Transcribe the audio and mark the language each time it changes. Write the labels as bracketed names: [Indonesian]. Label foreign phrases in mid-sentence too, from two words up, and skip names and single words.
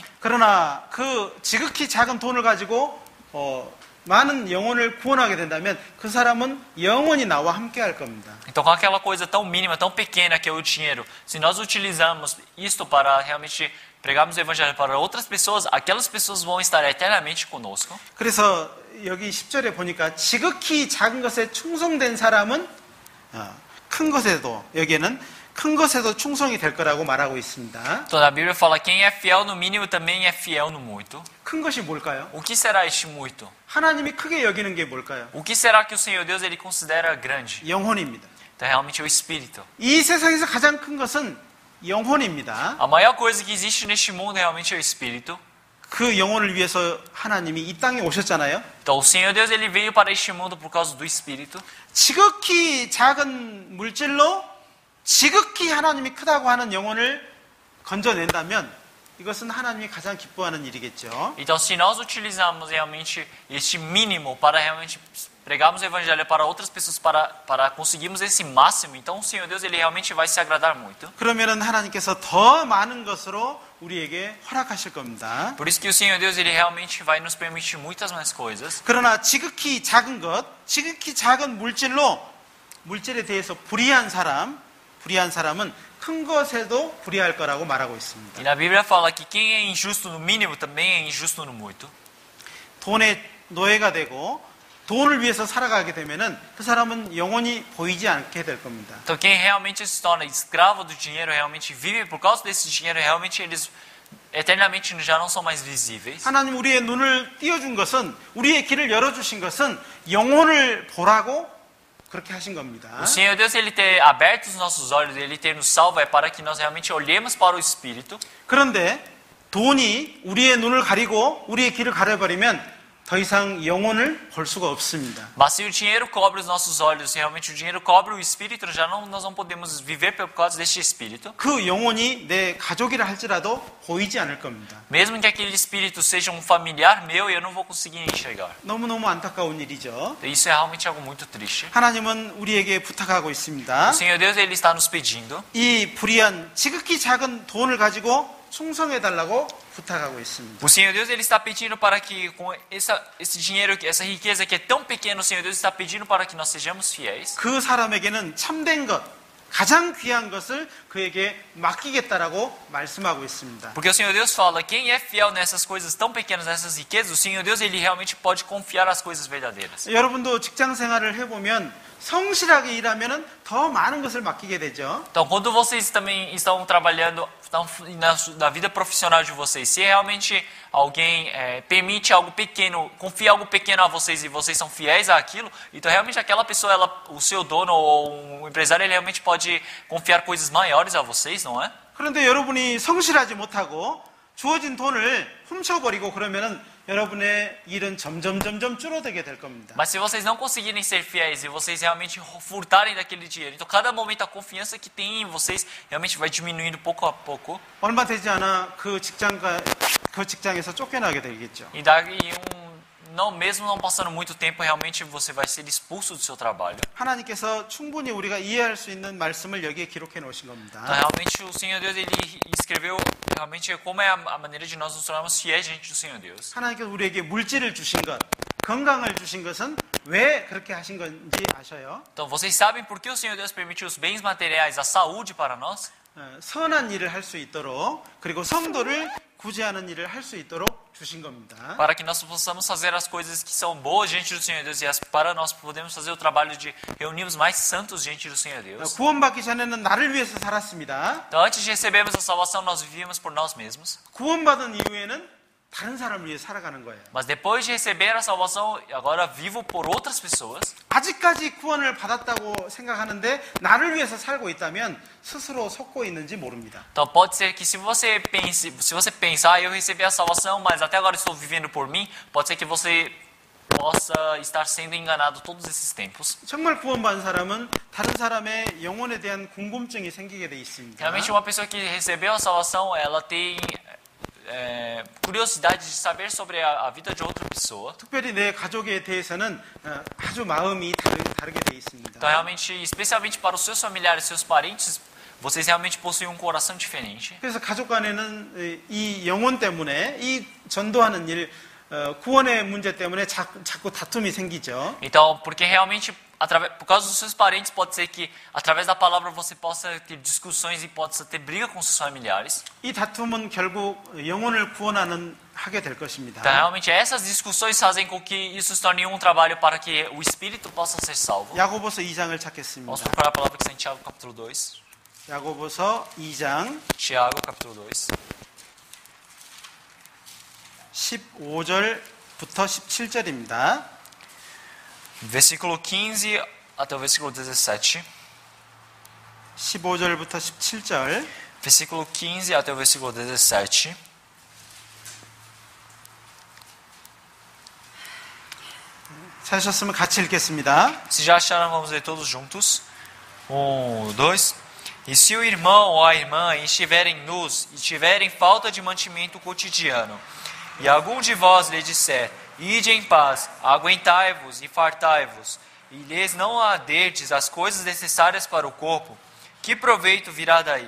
[Korean] 그러나 그 지극히 작은 돈을 가지고 많은 영혼을 구원하게 된다면 그 사람은 영원히 나와 함께 할 겁니다. [Portuguese] Então, com aquela coisa tão mínima, tão pequena que é o dinheiro, se nós utilizamos isto para realmente pregarmos o evangelho para outras pessoas, aquelas pessoas vão estar eternamente conosco. [Korean] 그래서 여기 10절에 보니까 지극히 작은 것에 충성된 사람은 큰 것에도 여기에는 큰 것에도 충성이 될 거라고 말하고 있습니다. [Portuguese] Então a Bíblia fala quem é fiel no mínimo também é fiel no muito. [Korean] 큰 것이 뭘까요? [Portuguese] O que será este muito? [Korean] 하나님이 크게 여기는 게 뭘까요? [Portuguese] O que será que o Senhor Deus ele considera grande? [Korean] 영혼입니다. [Portuguese] Então realmente é o espírito. [Korean] 이 세상에서 가장 큰 것은 영혼입니다. [Portuguese] A maior coisa que existe neste mundo realmente é o espírito. [Korean] 그 영혼을 위해서 하나님이 이 땅에 오셨잖아요. [Portuguese] Então o Senhor Deus ele veio para este mundo por causa do espírito. [Korean] 지극히 작은 물질로 지극히 하나님이 크다고 하는 영혼을 건져낸다면 이것은 하나님이 가장 기뻐하는 일이겠죠. [Portuguese] Então se nós utilizarmos realmente este mínimo para realmente pregarmos o evangelho para outras pessoas para conseguirmos esse máximo, então o Senhor Deus ele realmente vai se agradar muito. [Korean] 그러면은 하나님께서 더 많은 것으로 우리에게 허락하실 겁니다. [Portuguese] Por isso que o Senhor Deus ele realmente vai nos permitir muitas mais coisas. [Korean] 그러나 지극히 작은 것, 지극히 작은 물질에 대해서 불의한 사람은 큰 것에도 불의할 거라고 말하고 있습니다. [Portuguese] E na Bíblia fala que quem é injusto no mínimo também é injusto no muito. [Korean] 돈의 노예가 되고 돈을 위해서 살아가게 되면은 그 사람은 영원히 보이지 않게 될 겁니다. [Portuguese] Então quem realmente se torna escravo do dinheiro, realmente vive por causa desse dinheiro, realmente eles eternamente já não são mais visíveis. [Korean] 하나님 우리의 눈을 띄워준 것은 우리의 길을 열어주신 것은 영혼을 보라고 그렇게 하신 겁니다. [Portuguese] O Senhor Deus ele ter aberto os nossos olhos, ele ter nos salvo é para que nós realmente olhemos para o Espírito. [Korean] 그런데 돈이 우리의 눈을 가리고 우리의 길을 가려버리면 더 이상 영혼을 볼 수가 없습니다. [Portuguese] Mas se o dinheiro cobre os nossos olhos, se realmente o dinheiro cobre o Espírito, nós não podemos viver por causa deste Espírito. [Korean] 그 영혼이 내 가족이라 할지라도 보이지 않을 겁니다. [Portuguese] Mesmo que aquele Espírito seja um familiar meu, eu não vou conseguir enxergar. [Korean] 너무너무 안타까운 일이죠. [Portuguese] Isso é realmente algo muito triste. [Korean] 하나님은 우리에게 부탁하고 있습니다. [Portuguese] O Senhor Deus ele está nos pedindo. [Korean] 이 불의한 지극히 작은 돈을 가지고 충성해달라고 부탁하고 있습니다. [Portuguese] O Senhor Deus ele está pedindo para que com esse dinheiro, essa riqueza que é tão pequena, o Senhor Deus está pedindo para que nós sejamos fiéis. [Korean] 그 사람에게는 참된 것, 가장 귀한 것을 그에게 맡기겠다라고 말씀하고 있습니다. [Portuguese] Porque o Senhor Deus fala, quem é fiel nessas coisas tão pequenas, nessas riquezas, o Senhor Deus ele realmente pode confiar as coisas verdadeiras. [Korean] 여러분도 직장 생활을 해보면 성실하게 일하면 더 많은 것을 맡기게 되죠. [Portuguese] Então, quando vocês também estão trabalhando na vida profissional de vocês, se realmente alguém permite algo pequeno, confia algo pequeno a vocês e vocês são fiéis àquilo, então realmente aquela pessoa, o seu dono ou um empresário, ele realmente pode confiar coisas maiores a vocês, não é? [Korean] 그런데 여러분이 성실하지 못하고 주어진 돈을 훔쳐버리고 그러면은 여러분의 일은 점점 줄어들게 될 겁니다. [Portuguese] Mas se vocês não conseguirem ser fiéis e vocês realmente furtarem daquele dinheiro, então cada momento a confiança que tem em vocês realmente vai diminuindo pouco a pouco. [Korean] 얼마 되지 않아 그 직장에서 쫓겨나게 되겠죠. [Portuguese] E daí mesmo não passando muito tempo, realmente você vai ser expulso do seu trabalho. [Korean] 하나님께서 충분히 우리가 이해할 수 있는 말씀을 여기에 기록해 놓으신 [Portuguese] Então, [Korean] 겁니다. [Portuguese] realmente o Senhor Deus ele escreveu realmente como é a maneira de nós nos tornarmos fiéis diante do Senhor Deus. [Korean] 하나님께서 우리에게 물질을 주신 것, 건강을 주신 것은 왜 그렇게 하신 건지 아셔요? [Portuguese] Então, vocês sabem por que o Senhor Deus permitiu os bens materiais, a saúde para nós? [Korean] 선한 일을 할 수 있도록 그리고 성도를 구제하는 일을 할 수 있도록 주신 겁니다. [Portuguese] Para que nós possamos fazer as coisas que são boas diante do Senhor Deus e para nós podemos fazer o trabalho de reunirmos mais santos diante do Senhor Deus. [Korean] 구원받기 전에는 나를 위해서 살았습니다. [Portuguese] Então, antes de recebermos a salvação, nós vivíamos por nós mesmos. [Korean] 구원받은 이후에는 다른 사람을 위해 살아가는 거예요. [Portuguese] Mas depois de receber a salvação, agora vivo por outras pessoas. [Korean] 아직까지 구원을 받았다고 생각하는데 나를 위해서 살고 있다면 스스로 속고 있는지 모릅니다. [Portuguese] Então pode ser que se você pensar, eu recebi a salvação, mas até agora estou vivendo por mim, pode ser que você possa estar sendo enganado todos esses tempos. [Korean] 정말 구원받은 사람은 다른 사람의 영혼에 대한 궁금증이 생기게 돼 있습니다. [Portuguese] Realmente uma pessoa que recebeu a salvação, ela tem curiosidade de saber sobre a vida de outra pessoa. [Korean] 특별히 내 가족에 대해서는 아주 마음이 다르게 돼 있습니다. [Portuguese] Então realmente, especialmente para os seus familiares, seus parentes, vocês realmente possuem um coração diferente. [Korean] 그래서 가족 간에는 이 영혼 때문에 이 전도하는 일 구원의 문제 때문에 자꾸 다툼이 생기죠. [Portuguese] Então, porque realmente, por causa dos seus parentes, pode ser que através da palavra você possa ter discussões e possa ter briga com seus familiares. [Korean] 이 다툼은 결국 영혼을 하게 될 것입니다. [Portuguese] Então, realmente, essas discussões fazem com que isso se torne um trabalho para que o espírito possa ser salvo. [Korean] 야고보서 2장을 [Portuguese] Vamos [Korean] 찾겠습니다. [Portuguese] procurar a palavra que está em Tiago, capítulo 2. [Korean] 야고보서 2장 [Portuguese] Tiago, capítulo 2. [Korean] 15절부터 17절입니다. [Portuguese] Versículo 15 até o versículo 17. [Korean] 15절부터 17절. [Portuguese] Versículo 15 até o versículo 17. [Korean] 찾으셨으면 같이 읽겠습니다. [Portuguese] Se já acharam, vamos ler todos juntos. [Korean] 1, 2. [Portuguese] E se o irmão ou a irmã estiverem nus e tiverem falta de mantimento cotidiano, e algum de vós lhe disser, ide em paz, aguentai-vos e fartai-vos, e lhes não aderdes as coisas necessárias para o corpo, que proveito virá daí?